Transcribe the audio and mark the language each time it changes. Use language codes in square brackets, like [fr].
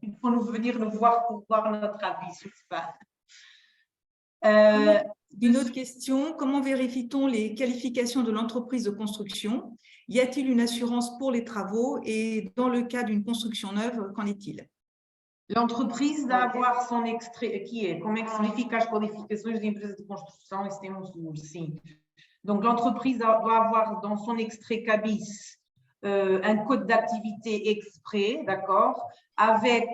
[fr] Il faut venir nous voir pour voir notre avis sur ça. Une autre question, comment vérifie-t-on les qualifications de l'entreprise de construction? Y a-t-il une assurance pour les travaux? Et dans le cas d'une construction neuve, qu'en est-il? L'entreprise doit avoir son extrait, qui est [pt] como é que se verifica as qualificações de empresa de construção e se tem seguro, sim. [fr] Donc, l'entreprise doit avoir dans son extrait CABIS un code d'activité exprès, d'accord, avec